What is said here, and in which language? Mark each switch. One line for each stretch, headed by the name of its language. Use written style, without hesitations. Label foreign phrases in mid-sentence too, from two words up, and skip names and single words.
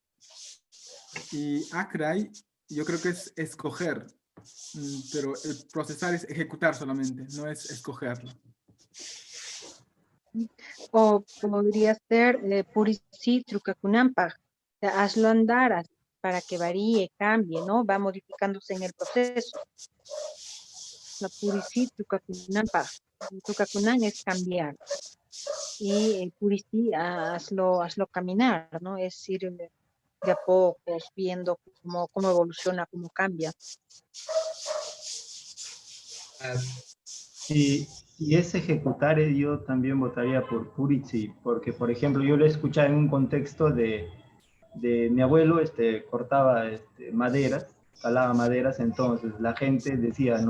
Spanish: Y acray, yo creo que es escoger, pero el procesar es ejecutar solamente, no es escogerlo. O podría ser
Quechua: purisi trucacunampag,
Spanish: o sea, hazlo andar para que varíe, cambie, ¿no? Va modificándose en el proceso.
Quechua: La purisi trucacunampag.
Spanish: Trucacunan es cambiar. Y purisi, hazlo caminar, ¿no? Es ir de a pocos, viendo cómo evoluciona, cómo cambia. Y ese ejecutar yo también votaría por Puritsi, porque por ejemplo yo lo he escuchado en un contexto de mi abuelo, cortaba maderas, calaba maderas, entonces la gente decía, ¿no?